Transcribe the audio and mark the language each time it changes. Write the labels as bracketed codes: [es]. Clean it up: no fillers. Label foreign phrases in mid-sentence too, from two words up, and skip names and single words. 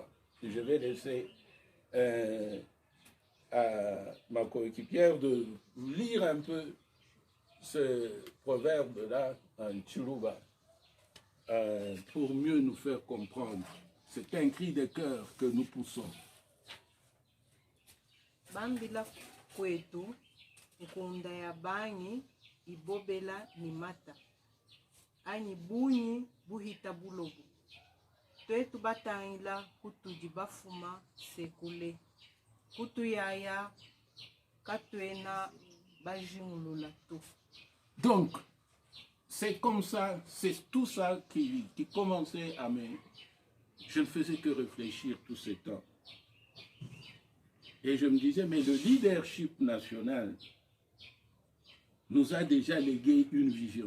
[fr] Et je vais laisser à ma coéquipière de lire un peu ce proverbe-là en Tchoulouba pour mieux nous faire comprendre. C'est un cri de cœur que nous poussons. [lua] Bambila kwetu, nkunda ya banyi, ibobela ni mata. Ani bunyi, buhita bulobu. Twetu batangila kutu dibafuma sekule. Kutu yaya, katwena bajimulula tu. [fr] Donc, c'est comme ça, c'est tout ça qui commençait à me... Je ne faisais que réfléchir tout ce temps. Et je me disais, mais le leadership national nous a déjà légué une vision.